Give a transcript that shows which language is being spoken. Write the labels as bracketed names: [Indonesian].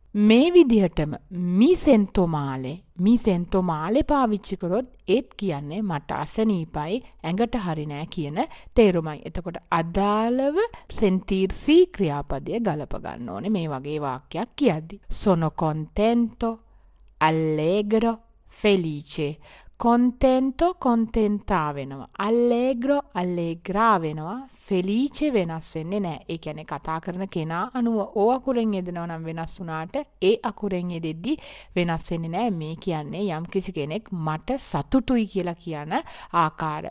[Sinhala] මේ විදිහටම [Italian] mi sento male [Sinhala] පාවිච්චි කරොත් ඒත් කියන්නේ මට අසනීපයි, ඇඟට හරි නෑ කියන තේරුමයි. එතකොට අදාළව sentirsi ක්‍රියාපදය ගලප ගන්න ඕනේ මේ වගේ වාක්‍යයක් කියද්දි. [Italian] sono contento, allegro, felice. contento contenta [Sinhala] වෙනවා, [Italian] allegro allegra [Sinhala] වෙනවා, felice වෙනස් වෙන්නේ නැහැ. ඒ කියන්නේ කතා කරන කෙනා අනුව o අකුරෙන් යෙදෙනවා නම් වෙනස් වුණාට ඒ අකුරෙන් යෙදෙද්දි වෙනස් වෙන්නේ නැහැ. මේ කියන්නේ යම් කිසි කෙනෙක් මට සතුටුයි කියලා කියන ආකාර.